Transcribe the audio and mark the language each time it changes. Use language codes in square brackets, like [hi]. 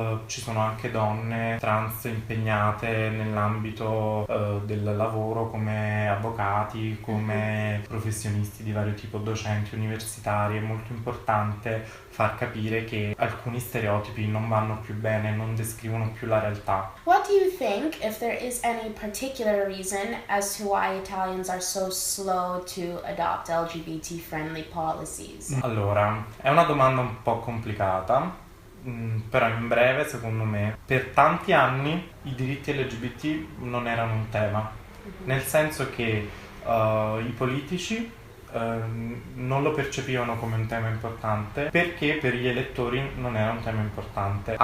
[it] ci sono anche donne trans impegnate nell'ambito del lavoro come avvocati, come professionisti di vario tipo, docenti universitari. È molto importante far capire che alcuni stereotipi non vanno più bene, non descrivono più la realtà. [en] What do you think, if there is any particular reason as to why Italians are so slow to adopt LGBT-friendly policies? [it] Allora, è una domanda un po' complicata, però in breve, secondo me, per tanti anni i diritti LGBT non erano un tema, nel senso che i politici non lo percepivano come un tema importante perché per gli elettori non era un tema importante.